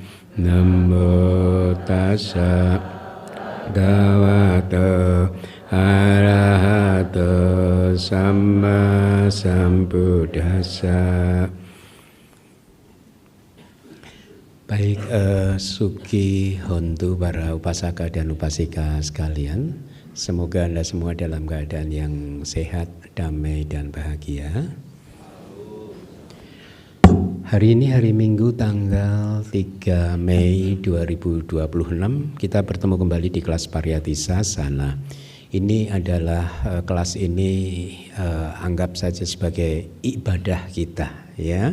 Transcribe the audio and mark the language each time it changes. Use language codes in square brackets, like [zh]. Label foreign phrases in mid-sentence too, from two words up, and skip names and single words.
[pi] Namo Tassa Bhagavato Arahato Sama Sambuddhassa. [id] Baik, [pi] Suki Hontu [id] para upasaka dan upasika sekalian, semoga Anda semua dalam keadaan yang sehat, damai dan bahagia. Hari ini hari Minggu tanggal 3 Mei 2026 kita bertemu kembali di kelas Pariyati Sasana Ini adalah kelas ini anggap saja sebagai ibadah kita, ya.